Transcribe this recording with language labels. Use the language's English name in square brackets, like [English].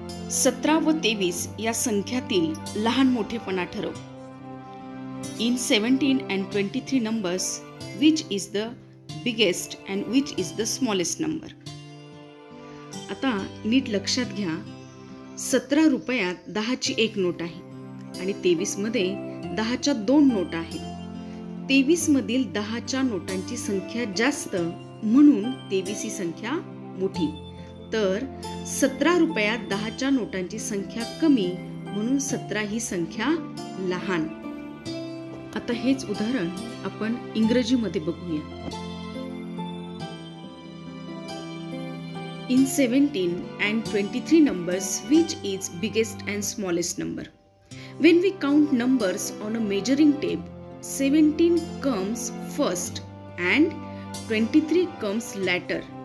[Marathi] सतरा व 23 या संख्यातील लहान मोठेपणा ठरव. [English] In 17 and 23 numbers, which is the biggest and which is the smallest number? [Marathi] आता नीट लक्षात घ्या, 17 रुपयात 10ची एक नोट आहे आणि 23 मध्ये 10च्या 2 नोटा आहेत. 23 मधील 10च्या नोटांची संख्या जास्त, म्हणून 23 ही संख्या मोठी. तर 17 रुपयात 10च्या नोटांची संख्या कमी, म्हणून 17 ही संख्या लहान. आता हेच उदाहरण आपण इंग्रजीमध्ये बघूया. [English] In 17 and 23 numbers, which is biggest and smallest number? When we count numbers on a measuring tape, 17 comes first and 23 comes later.